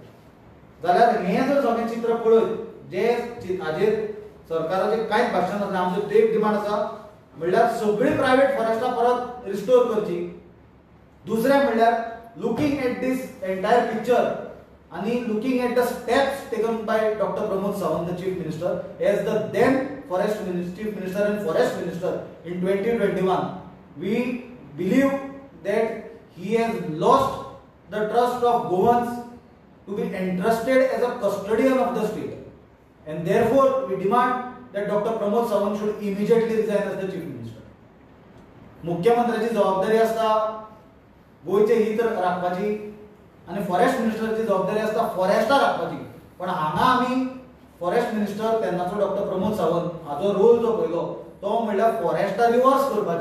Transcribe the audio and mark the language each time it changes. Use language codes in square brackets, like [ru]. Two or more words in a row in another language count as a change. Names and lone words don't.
[kok] जाल्यार हें जर सगळें चित्र पळयत, जे हाजेर सरकाराचें कांयच भाशण नासलें, आमचो एक डिमांड आसा म्हणल्यार सगळीं [en] private forests [kok] परत रिस्टोर करची. दुसरें म्हणल्यार [en] looking at this entire picture आणि looking at the steps taken by Doctor Pramod Sawant, the Chief Minister, as the then Forest Chief Minister and Forest Minister in 2021, we believe that he has lost the trust of Goans to be entrusted as a custodian of the state, and therefore we demand that Dr. Pramod Sawant should immediately resign as the chief minister. [kok] मुख्यमंत्र्याची जबाबदारी असता गोयचे हित राखपाची आणि [en] Forest Ministerची [kok] जबाबदारी असता फॉरेस्टां राखपाची. पण हांगा आमी [en] Forest Minister [kok] तेन्नाचो डॉक्टर प्रमोद सावंत हाजो रोल जो पयलो तो म्हणल्यार फॉरेस्टां रिवर्स करपाची.